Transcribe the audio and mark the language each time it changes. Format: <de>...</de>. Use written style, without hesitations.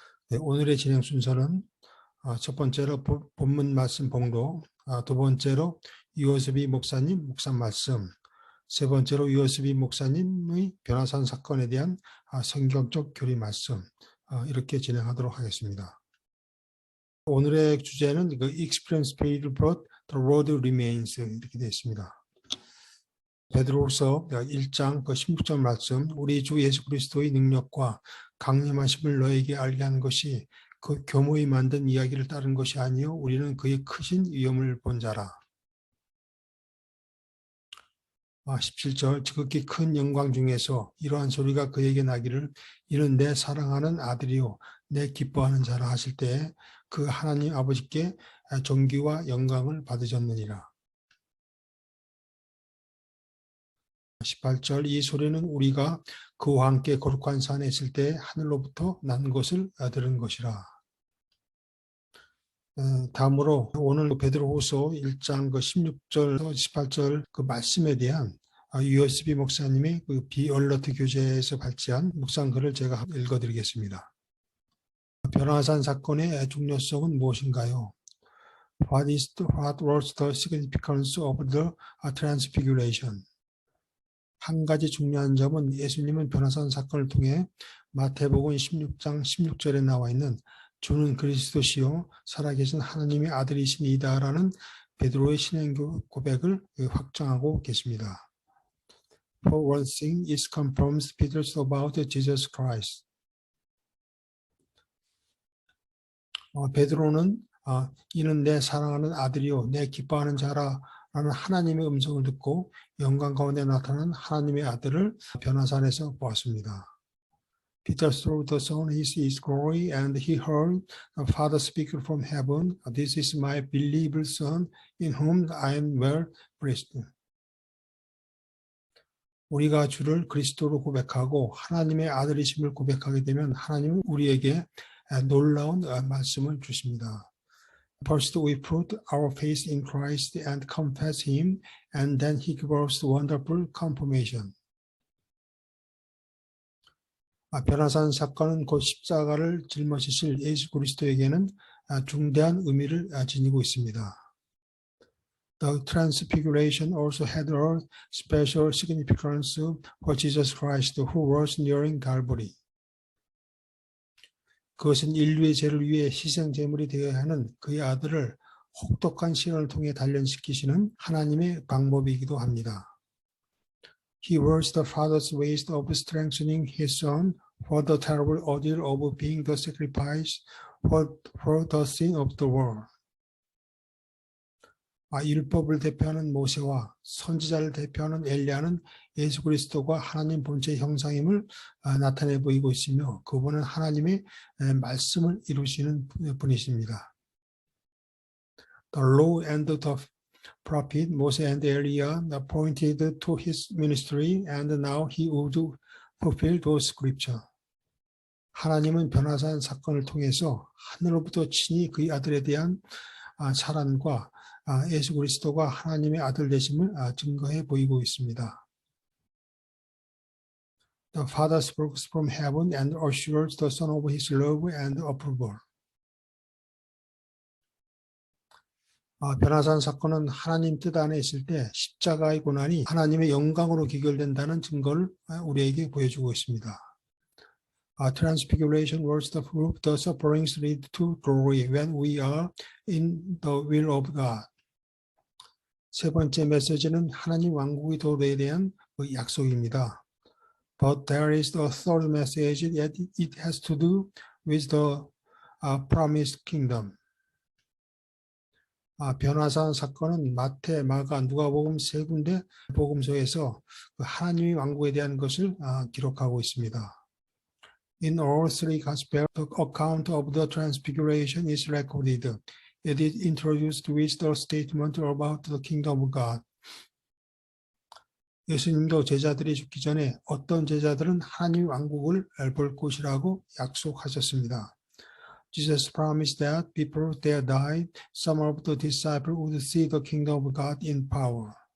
<ko>네, 오늘의 진행 순서는 첫 번째로 본문 말씀 봉독, 두 번째로 USB 목사님 묵상 말씀, 세 번째로 USB 목사님의 변화산 사건에 대한 성경적 교리 말씀, 이렇게 진행하도록 하겠습니다. 오늘의 주제는</ko> <en>Experience paid but the road remains</en> <ko>이렇게 되어 있습니다. 베드로후서 1장 16절 말씀, 우리 주 예수 그리스도의 능력과 강림하심을 너에게 알게 하는 것이 그 교모히 만든 이야기를 따른 것이 아니요 우리는 그의 크신 위엄을 본 자라. 17절, 지극히 큰 영광 중에서 이러한 소리가 그에게 나기를 이는 내 사랑하는 아들이요 내 기뻐하는 자라 하실 때에 그 하나님 아버지께 존귀와 영광을 받으셨느니라. 18절, 이 소리는 우리가 그와 함께 거룩한 산에 있을 때 하늘로부터 난 것을 들은 것이라. 다음으로 오늘 베드로후서 1장 16절, 18절 그 말씀에 대한 USB 목사님의 그 비얼러트 교재에서 발제한 묵상글을 제가 읽어드리겠습니다. 변화산 사건의 중요성은 무엇인가요?</ko> <en>What was the significance of the transfiguration?</en> <ko>한 가지 중요한 점은 예수님은 변화산 사건을 통해 마태복음 16장 16절에 나와 있는 주는 그리스도시요 살아계신 하나님의 아들이시니이다라는 베드로의 신앙 고백을 확정하고 계십니다.</ko> <en>For one thing, it confirms Peter's about Jesus Christ.</en> <ko>베드로는 이는 내 사랑하는 아들이요 내 기뻐하는 자라 라는 하나님의 음성을 듣고 영광 가운데 나타난 하나님의 아들을 변화산에서 보았습니다.</ko> <en>Peter saw the Son his glory and he heard the Father speak from heaven. This is my beloved Son in whom I am well pleased.</en> <ko>우리가 주를 그리스도로 고백하고 하나님의 아들이심을 고백하게 되면 하나님은 우리에게 놀라운 말씀을 주십니다.</ko> <en>First we put our faith in Christ and confess Him, and then He gives us wonderful confirmation.</en> <ko>변화산 사건은 곧 십자가를 짊어지실 예수 그리스도에게는 중대한 의미를 지니고 있습니다.</ko> <en>The transfiguration also had a special significance for Jesus Christ, who was nearing Calvary.</en> <ko>그것은 인류의 죄를 위해 희생 제물이 되어야 하는 그의 아들을 혹독한 시련을 통해 단련시키시는 하나님의 방법이기도 합니다.</ko> <en>He was the Father's ways of strengthening His Son for the terrible ordeal of being the sacrifice for the sin of the world.</en> <ko>율법을 대표하는 모세와 선지자를 대표하는 엘리야는 예수 그리스도가 하나님 본체의 형상임을 나타내 보이고 있으며 그분은 하나님의 말씀을 이루시는 분이십니다.</ko> <en>The law and the prophet Moses and Elijah pointed to his ministry and now he would fulfill those scriptures.</en> <ko>하나님은 변화산 사건을 통해서 하늘로부터 친히 그의 아들에 대한 사랑과 예수 그리스도가 하나님의 아들 되심을 증거해 보이고 있습니다.</ko> <en>The Father spoke from heaven and assures the Son of His love and approval.</en> <ko>변화산 사건은 하나님 뜻 안에 있을 때 십자가의 고난이 하나님의 영광으로 귀결된다는 증거를 우리에게 보여주고 있습니다.</ko> <en>Transfiguration was the proof the sufferings lead to glory when we are in the will of God.</en> <ko>세 번째 메시지는 하나님 왕국의 도래에 대한 약속입니다.</ko> <en>But there is the third message that it has to do with the promised kingdom.</en> <ko>변화산 사건은 마태, 마가, 누가복음 세 군데 복음서에서 하나님의 왕국에 대한 것을 기록하고 있습니다.</ko> <en>In all three Gospels, the account of the Transfiguration is recorded. It is introduced with the statement about the kingdom of God.</en> <ko>예수님도 제자들이 죽기 전에 어떤 제자들은 하나님 왕국을 볼 것이라고 약속하셨습니다.</ko> <en>Jesus promised that before they died, some of the disciples would see the kingdom of God in power.</en>